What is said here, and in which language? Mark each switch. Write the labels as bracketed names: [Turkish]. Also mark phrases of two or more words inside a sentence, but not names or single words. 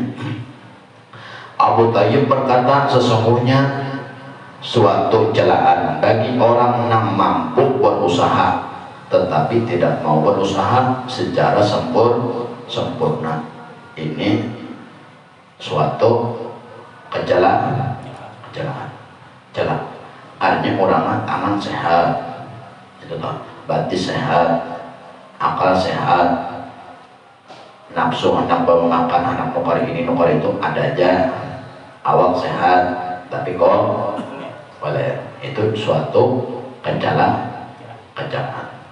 [Indonesian] Abu Tayyib berkata, sesungguhnya suatu celaan bagi orang yang mampu berusaha tetapi tidak mau berusaha secara sempurna. Ini suatu kecelakaan. Artinya orang tangan sehat, itu toh, batin sehat, akal sehat, nafsu hendak memakan, hendak nukar ini nukar itu ada aja, awak sehat, tapi kok boleh, itu suatu kecelakaan.